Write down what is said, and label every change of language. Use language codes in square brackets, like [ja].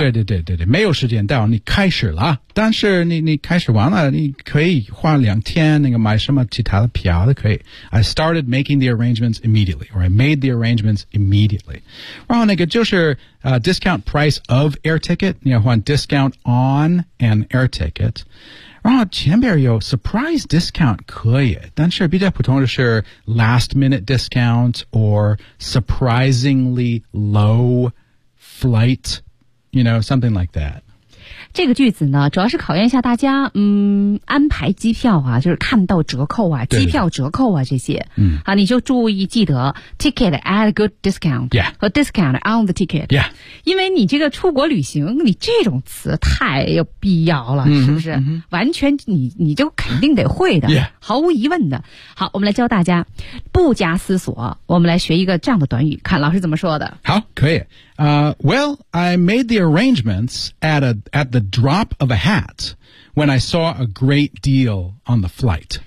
[zh] 对对对对对，没有时间到，你开始了，但是你开始完了，你可以换两天，那个买什么其他的票都可以。 [en] I started making the arrangements immediately, or I made the arrangements immediately. [zh] 然后那个就是 [en] discount price of air ticket, [zh] 你要换 [en] discount on an air ticket. [zh] 然后前边有 [en] surprise discount [zh] 可以，但是比较普通的是 [en] last minute discount or surprisingly low. Flight, you know, something like that. [zh] 这个句子呢，主要是考验一下大家，安排机票啊，就是看到折扣啊，机票折扣啊这些，嗯，啊，你就注意记得 [en] ticket at a good discount, yeah, 和 discount on the ticket, yeah, [zh] 因为你这个出国旅行，你这种词太有必要了，嗯、是不是？嗯、完全你就肯定得会的， [en] yeah, [zh] 毫无疑问的。好，我们来教大家，不加思索，我们来学一个这样的短语，看老师怎么说的。好，可以。 [en] Well, I made the arrangements at the drop of a hat when I saw a great deal on the flight.